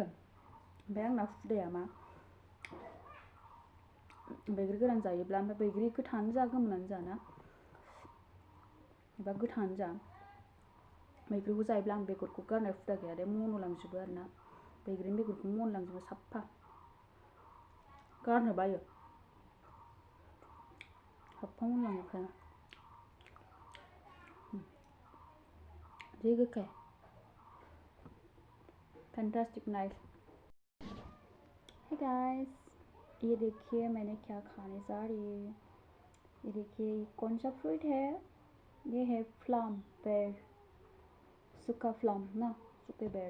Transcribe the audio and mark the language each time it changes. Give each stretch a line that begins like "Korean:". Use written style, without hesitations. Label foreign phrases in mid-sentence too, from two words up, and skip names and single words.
Bodo: ओमफ्राय आंना हुदाया मा, बैग्रि गोरान जायोब्ला, ओमफ्राय बैग्रि गोथाङानो जा गोमोनानो जा ना, एबा गोथाङानो जा, बैग्रिखौ जायोब्ला आं बेगरखौ गारनाय हुदा गैया दे, मन'लांजोबो आरोना। बैग्रिनि बेगरखौ मन'लांजोबो साफा, गारनो बायो, साफा मन'लांजोबखायो। जि गोखै,
English: fantastic nice.
Hindi: हे गाइस, ये देखिए मैंने क्या खाने जा रही है। ये देखिए कौन सा फ्रूट है? ये है प्लम, बेर, सूखा प्लम ना, सूखे बेर।